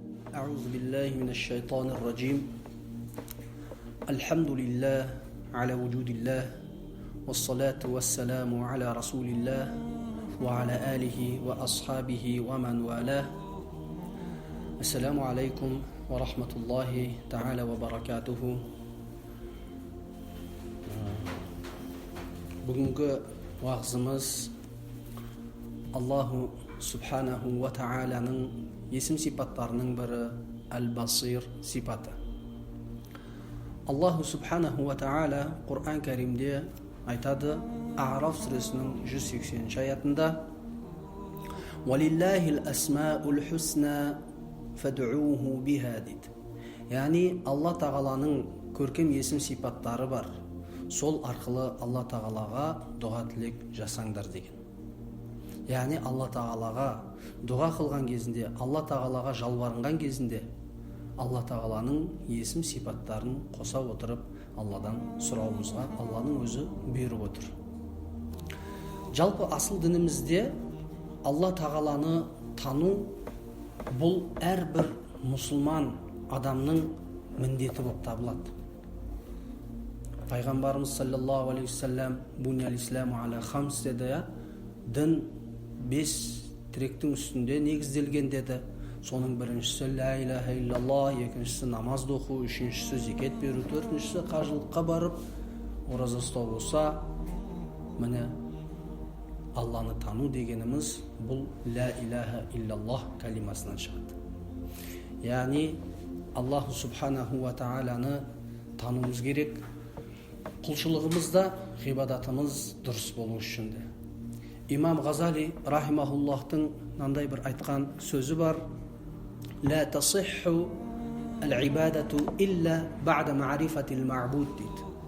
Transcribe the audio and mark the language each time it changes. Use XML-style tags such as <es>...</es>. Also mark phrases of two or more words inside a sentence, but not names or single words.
<ar>أعوذ بالله من الشيطان الرجيم. الحمد لله على وجود الله، والصلاة والسلام على رسول الله وعلى آله وأصحابه ومن والاه. السلام عليكم ورحمة الله تعالى وبركاته.</ar> <kk>Бүгінгі уағызымыз</kk> <ar>الله سبحانه وتعالى</ar> <kk>есім сипаттарының бірі Әл-Басир сипаты.</kk> <ar>الله سبحانه وتعالى</ar> <kk>Құр'ан Кәримде айтады, А'раф сүресінің 180 аятында:</kk> <ar>«ولله الأسماء الحسنى فادعوه بها»</ar> <kk>дейді. Яғни Алла Тағаланың көркем есім сипаттары бар. Сол арқылы Алла Тағалаға дұға тілек жасаңдар деген. Яғни Алла Тағалаға дұға қылған кезінде, Алла Тағалаға жалбарынған кезінде, Алла Тағаланың есім сипаттарын қоса отырып, Алладан сұрауымызға Алланың өзі бұйырып отыр. Жалпы асыл дінімізде Алла Тағаланы тану бұл әрбір мұсылман адамның міндеті болып табылады. Пайғамбарымыз</kk> <ar>صلى الله عليه وسلم «بني الإسلام على خمس»</ar> <kk>деді. Дін 5 тіректің үстінде негізделген деді. Соның біріншісі</kk> <ar>لا إله إلا الله,</ar> <kk>екіншісі намазды оқу, үшіншісі зекет беру, төртіншісі қажылыққа барып ораза ұстау болса, міне Алланы тану дегеніміз бұл</kk> <ar>لا إله إلا الله</ar> <kk>калимасынан шығады. Яғни</kk> <ar>الله سبحانه وتعالى</ar> <kk>тануымыз керек. Құлшылығымызда ғибадатымыз дұрыс болу үшін де. Имам Ғазали рахимахуллахтың мынандай бір айтқан сөзі бар:</kk> <ar>«لا تصح العبادة إلا بعد معرفة المعبود»</ar> <kk>дейді.</kk>